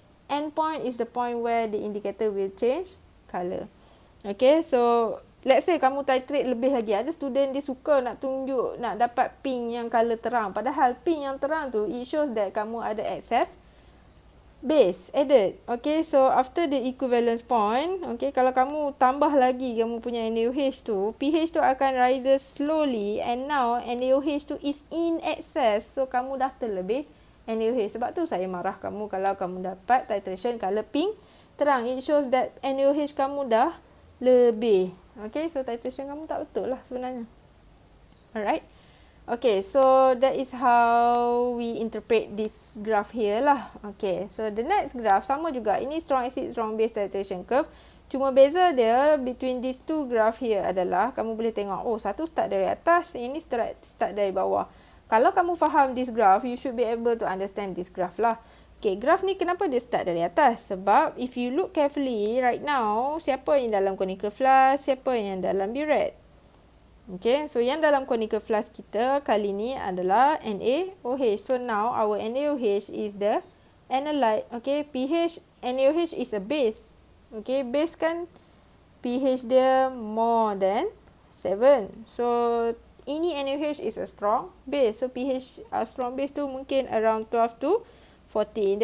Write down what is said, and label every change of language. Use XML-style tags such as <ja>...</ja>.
<en>Endpoint is the point where the indicator will change colour. Okay, so let's say</en> <ms>kamu</ms> <en>titrate</en> <ms>lebih lagi. Ada student dia suka nak tunjuk, nak dapat pink yang colour terang. Padahal pink yang terang tu,</ms> <en>it shows that</en> <ms>kamu ada</ms> <en>excess base added. Okay, so after the equivalence point, okay,</en> <ms>kalau kamu tambah lagi kamu punya</ms> <en>NaOH tu, pH</en> <ms>tu akan</ms> <en>rises slowly and now NaOH tu is in excess.</en> <ms>So, kamu dah terlebih NaOH. Sebab tu saya marah kamu kalau kamu dapat titration colour pink terang.</ms> <en>It shows that NaOH</en> <ms>kamu dah lebih. Okay, so titration kamu tak betul lah sebenarnya. Alright.</ms> <en>Okay, so that is how we interpret this graph here</en> <ms>lah.</ms> <en>Okay, so the next graph</en> <ms>sama juga. Ini</ms> <en>strong acid, strong base titration curve.</en> <ms>Cuma beza dia</ms> <en>between these two graph here</en> <ms>adalah kamu boleh tengok, oh satu start dari atas, ini start dari bawah. Kalau kamu faham</ms> <en>this graph, you should be able to understand this graph</en> <ms>lah. Okay, graph ni kenapa dia start dari atas? Sebab</ms> <en>if you look carefully right now,</en> <ms>siapa yang dalam conical flask, siapa yang dalam burette? Okay, so yang dalam conical flask kita kali ni adalah NaOH.</ms> <en>So now our NaOH is the analyte. Okay, pH NaOH is a base. Okay, base</en> <ms>kan</ms> <en>pH</en> <ms>dia</ms> <en>more than 7. So</en> <ms>ini</ms> <en>NaOH is a strong base. So pH strong base</en> <ms>tu mungkin</ms> <en>around 12 to 14.</en>